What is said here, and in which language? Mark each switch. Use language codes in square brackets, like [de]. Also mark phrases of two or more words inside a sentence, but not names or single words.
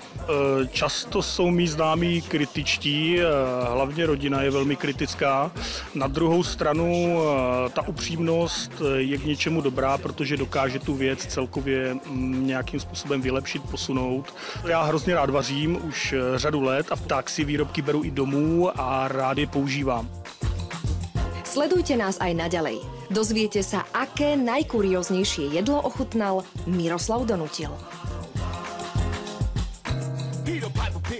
[cs] Často jsou mí známí kritičtí, hlavně rodina je velmi kritická. Na druhou stranu ta upřímnost je k něčemu dobrá, protože dokáže tu věc celkově nějakým způsobem vylepšit, posunout. Já hrozně rád vařím už řadu let a tak si výrobky beru i domů a rád je používám. [sk] Sledujte nás aj naďalej. Dozviete sa, aké najkurióznejšie jedlo ochutnal Miroslav Donutil.